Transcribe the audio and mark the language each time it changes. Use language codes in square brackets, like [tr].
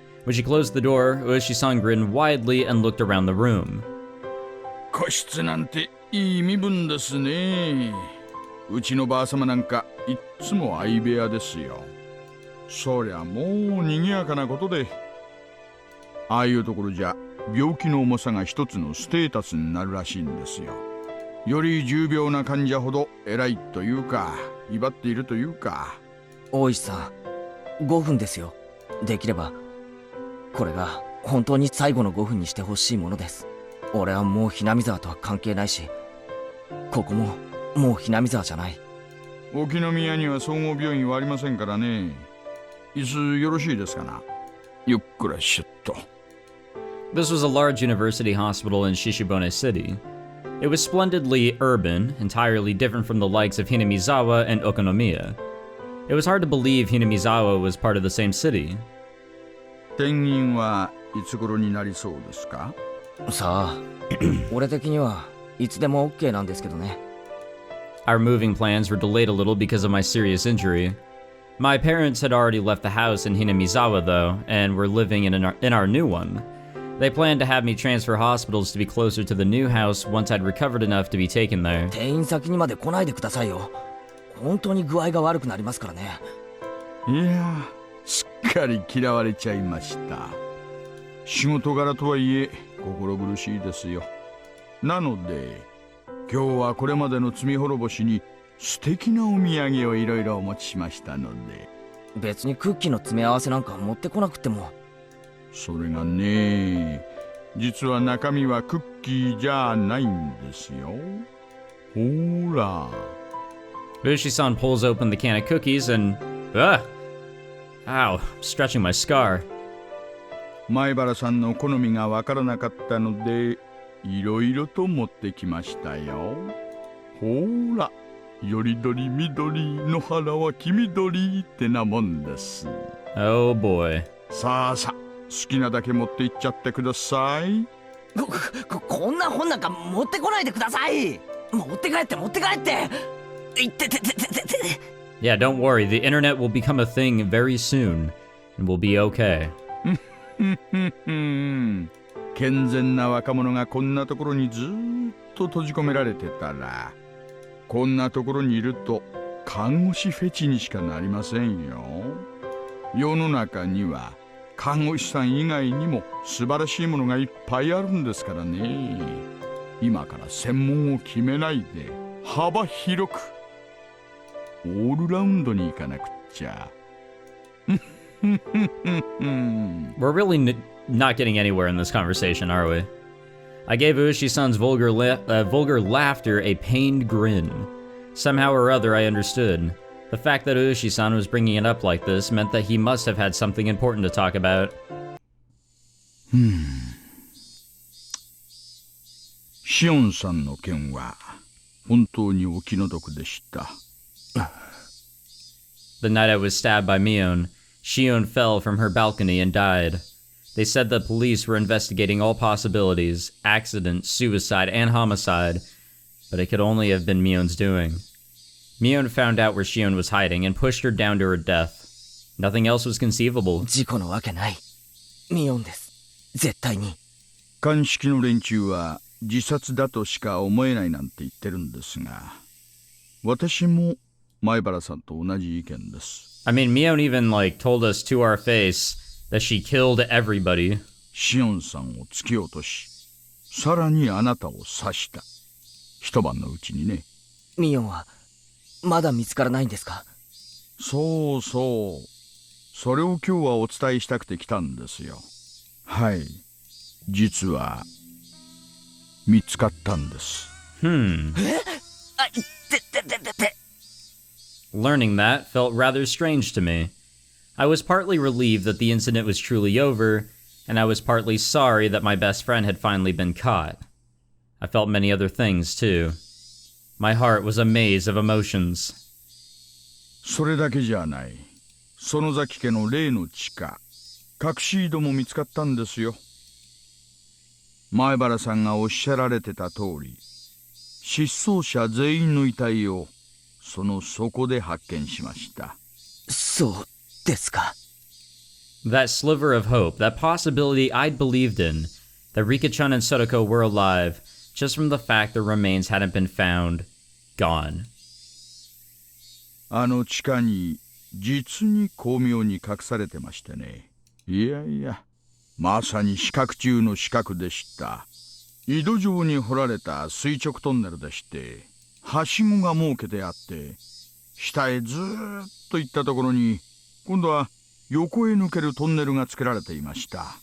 [en] When she closed the door, Ueshi-san grinned widely and looked around the room. [ja] 個室なんていい身分ですね。うちのばあさまなんかいっつも相部屋ですよ。そりゃもう賑やかなことで、ああいうところじゃ病気の重さが一つのステータスになるらしいんですよ。より重病な患者ほど偉いというか、威張っているというか。大石さん、5分ですよ。できればこれが本当に最後の5分にしてほしいものです。俺はもうHinamizawaとは関係ないし、ここももうHinamizawaじゃない。沖宮には総合病院はありませんからね。椅子よろしいですかな。ゆっくらしゅっと。 [en] This was a large university hospital in Shishibone City. It was splendidly urban, entirely different from the likes of Hinamizawa and Okonomiya. It was hard to believe Hinamizawa was part of the same city. [ja] 転院はいつ頃になりそうですか？さあ、俺的にはいつでも OK なんですけどね。 [en] Our moving plans were delayed a little because of my serious injury. My parents had already left the house in Hinamizawa, though, and were living in our new one. They planned to have me transfer hospitals to be closer to the new house once I'd recovered enough to be taken there. [ja] 転院先にまで来ないでくださいよ。本当に具合が悪くなりますからね。いや、すっかり嫌われちゃいました。仕事柄とはいえ心苦しいですよ。なので今日はこれまでの罪滅ぼしに素敵なお土産をいろいろお持ちしましたので。別にクッキーの詰め合わせなんか持ってこなくても。それがね、実は中身はクッキーじゃないんですよ。ほら。 [en] Ueshi-san pulls open the can of cookies and... Ow, I'm stretching my scar. [ja] 前原さんの好みがわからなかったので、いろいろと持ってきましたよ。ほら、よりどりみどり、野原は黄緑ってなもんです。 [en] Oh boy. [ja] さあさあ、好きなだけ持っていっちゃってください。こんな本なんか持ってこないでください。持って帰って。いってて。 [en] Yeah, don't worry. The internet will become a thing very soon, and we'll be okay. [ja] 健全な若者がこんなところにずっと閉じ込められてたら、こんなところにいると看護師フェチにしかなりませんよ。世の中には看護師さん以外にも素晴らしいものがいっぱいあるんですからね。今から専門を決めないで幅広くオールラウンドに行かなくっちゃ。 [en] We're really not getting anywhere in this conversation, are we? I gave Ueshi-san's vulgar laughter a pained grin. Somehow or other, I understood. The fact that Ueshi-san was bringing it up like this meant that he must have had something important to talk about. [ja] シオンさんの件は本当にお気の毒でした。 [en] The night I was stabbed by Mion, Shion fell from her balcony and died. They said the police were investigating all possibilities, accident, suicide, and homicide, but it could only have been Mion's doing. Mion found out where Shion was hiding and pushed her down to her death. Nothing else was conceivable. [ja] 事故のわけない。ミオンです。絶対に。鑑識の連中は自殺だとしか思えないなんて言ってるんですが、私も前原さんと同じ意見です。 [en] I mean, Mion even told us to our face that she killed everybody. [ja] シオンさんを突き落とし、さらにあなたを刺した。一晩のうちにね。ミオンはまだ見つからないんですか？そうそう。それを今日はお伝えしたくて来たんですよ。はい。実は見つかったんです。 [en] Learning that felt rather strange to me. I was partly relieved that the incident was truly over, and I was partly sorry that my best friend had finally been caught. I felt many other things, too. My heart was a maze of emotions. [ja] それだけじゃない。園崎家の例の地下、隠し井戸も見つかったんですよ。前原さんがおっしゃられてた通り、失踪者全員の遺体をその底で発見しました。そうですか。 [en] That sliver of hope, that possibility I'd believed in, that Rika-chan and Sotoko were alive, just from the fact their remains hadn't been found, gone. [ja] あの地下に実に巧妙に隠されてましてね。いやいや、まさに死角中の死角でした。井戸状に掘られた垂直トンネルでして、はしごが設けてあって、下へずーっと行ったところに、今度は横へ抜けるトンネルが作られていました。